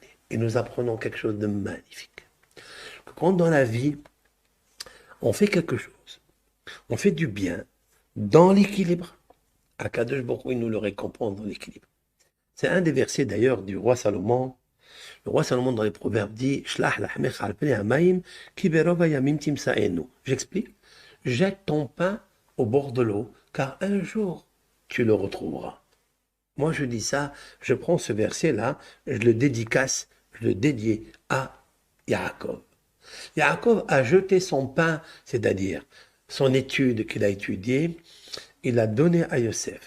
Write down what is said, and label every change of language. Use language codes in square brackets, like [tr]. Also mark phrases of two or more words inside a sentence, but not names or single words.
[fr] Et nous apprenons quelque chose de magnifique. Quand dans la vie, on fait quelque chose, on fait du bien dans l'équilibre, [he] הקדוש ברוך הוא, [fr] il nous le récompense dans l'équilibre. C'est un des versets d'ailleurs du roi Salomon. Le roi Salomon dans les Proverbes dit [he] שלח לחמך על פני המים כי ברב הימים תמצאנו. [fr] J'explique. jette ton pain au bord de l'eau, car un jour, tu le retrouveras. Moi, je dis ça, je prends ce verset-là, je le dédicace, je le dédie à Yaakov. Yaakov a jeté son pain, c'est-à-dire son étude qu'il a étudiée, il l'a donné à Yosef.